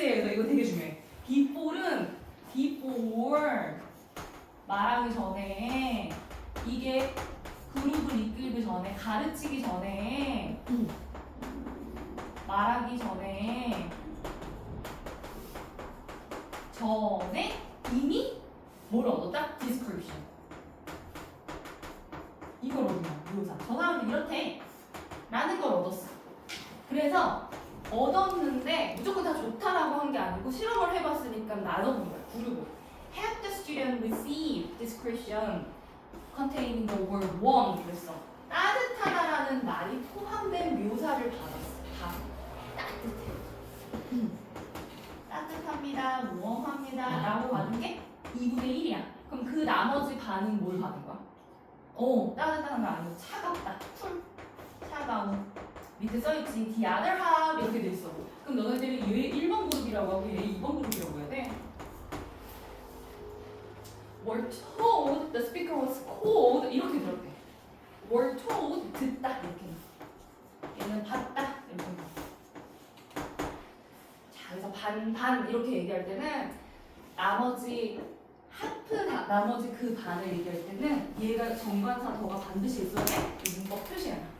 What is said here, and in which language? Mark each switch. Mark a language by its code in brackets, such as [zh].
[ko] 그래서 이거 되게 중요해. before는 before 말하기 전에 이게 그룹을 이끌기 전에 가르치기 전에 말하기 전에 이미 뭘 얻었다? [en] description. [ko] 이걸 얻으면 묘사. 저 사람은 이렇대 라는 걸 얻었어. 그래서 얻었는데 무조건 다 좋다라고 한 게 아니고 실험을 해봤으니까 나눠본 거야. 그룹을. [en] Have the student receive description containing the word warm [ko] 그랬어. 따뜻하다라는 말이 포함된 묘사를 받았어. 다 따뜻해. 따뜻합니다. warm합니다. 감사합니다 라고 받은 게 2분의 1이야. 그럼 그 나머지 반은 뭘 받은 거야? 따뜻한 거 아니고 차갑다. 쿨. 차가운. 밑에 써있지. [en] The other half [ko] 이렇게 돼 있어. 그럼 너네들이 얘 1번 그룹이라고 하고 얘 2번 그룹이라고 해야 돼. [en] Were told the speaker was cold [ko] 이렇게 들었대. [en] Were told [ko] 듣다 이렇게. 얘는 봤다 이렇게. 자 그래서 반 이렇게 얘기할 때는 나머지 나머지 그 반을 얘기할 때는 얘가 정관사 더가 반드시 있어야 돼. 이 문법 표시야.